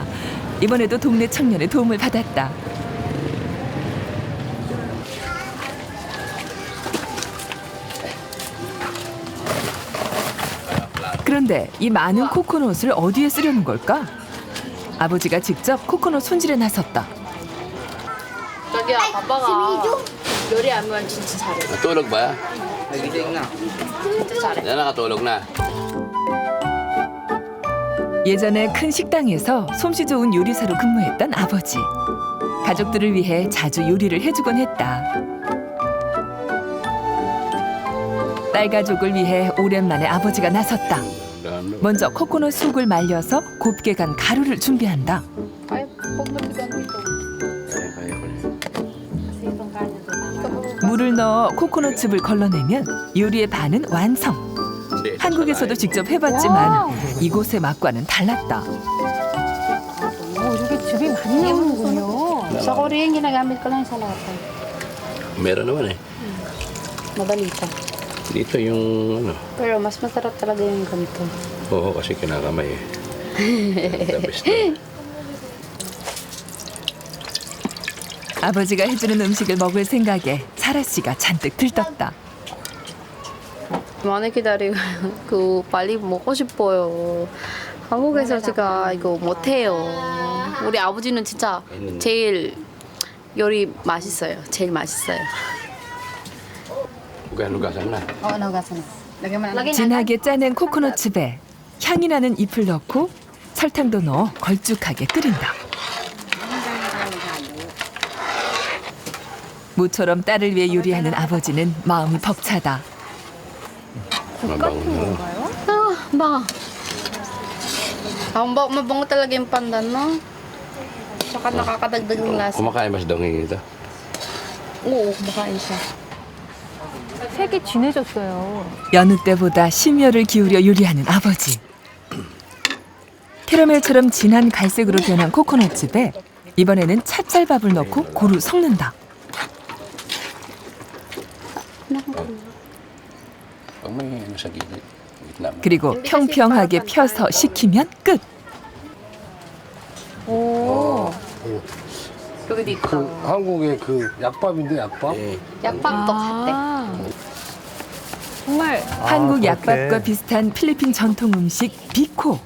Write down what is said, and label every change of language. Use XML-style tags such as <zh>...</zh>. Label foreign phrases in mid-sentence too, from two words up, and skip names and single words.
<ko>이번에도 동네 청년의 도움을 받았다. 그런데 이 많은 코코넛을 어디에 쓰려는 걸까? 아버지가 직접 코코넛 손질에 나섰다. 자기야, 아빠가 요리하면 진짜 잘해.</ko> <tl>Natulog ba?</tl> <ko>진짜 잘해.</ko> <tl>Yan, nakatulog na.</tl> <ko>예전에 큰 식당에서 솜씨 좋은 요리사로 근무했던 아버지. 가족들을 위해 자주 요리를 해주곤 했다. 딸 가족을 위해 오랜만에 아버지가 나섰다. 먼저 코코넛 속을 말려서 곱게 간 가루를 준비한다. 물을 넣어 코코넛즙을 걸러내면 요리의 반은 완성. 한국에서도 직접 해봤지만 이곳의 맛과는 달랐다. 이렇게 즙이 많이 나오는군요.</ko> <tl>Sa Korean, ginagamit ko lang sa lahat. Meron naman eh. Madali pa. Dito yung ano. Pero mas masarap talaga yung ganito. Oo, kasi kinakamay eh.</tl> <en>The best</en> <tl>na.</tl> <ko>아버지가 해주는 음식을 먹을 생각에 사라 씨가 잔뜩 들떴다. 많이 기다리고 빨리 먹고 싶어요. 한국에서 제가 이거 못해요. 우리 아버지는 진짜 제일 요리 맛있어요. 제일 맛있어요.</ko> <tl>Hugasan na. Oo, nahugasan na.</tl> <ko>진하게 짜낸 코코넛즙에 향이 나는 잎을 넣고 설탕도 넣어 걸쭉하게 끓인다. 모처럼 딸을 위해 요리하는 아버지는 마음이 벅차다.</ko> <tl>Mabango na. Ba? Mabango talaga yung pandan, no? Tsaka nakakadagdag ng lasa. Kumakain ba si Donging ito? Oo, kumakain siya.</tl> <ko>색이 진해졌어요. 여느 때보다 심혈을 기울여 요리하는 아버지. 캐러멜처럼 진한 갈색으로 변한 코코넛즙에 이번에는 찹쌀밥을 넣고 고루 섞는다.</ko> <tl>Pag may ano sa gitna.</tl> <ko>그리고 평평하게 펴서 식히면 끝. 오. 여기도 있다. 그 한국의 그 약밥인데 약밥? 약밥도 같대. 정말 한국 그렇게. 약밥과 비슷한 필리핀 전통 음식 비코.</ko>